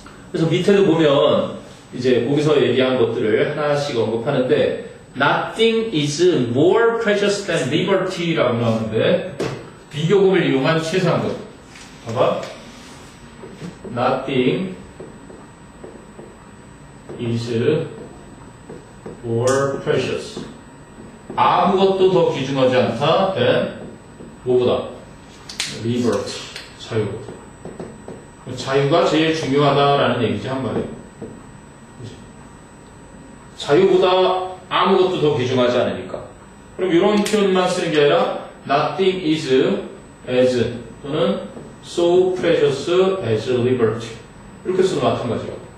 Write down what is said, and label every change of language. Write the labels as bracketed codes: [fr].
[ko] 그래서 밑에도 보면 이제 거기서 얘기한 것들을 하나씩 언급하는데 [en] Nothing is more precious than liberty [ko] 라고 나오는데 비교급을 이용한 최상급. 봐봐. [en] Nothing is more precious. [ko] 아무것도 더 귀중하지 않다. than 뭐보다? liberty. 자유보다. 자유가 제일 중요하다라는 얘기지 한마디. 자유보다 아무것도 더 귀중하지 않으니까. 그럼 이런 표현만 쓰는 게 아니라 [en] nothing is as [ko] 또는 [en] so precious as liberty [ko] 이렇게 쓰면 마찬가지야.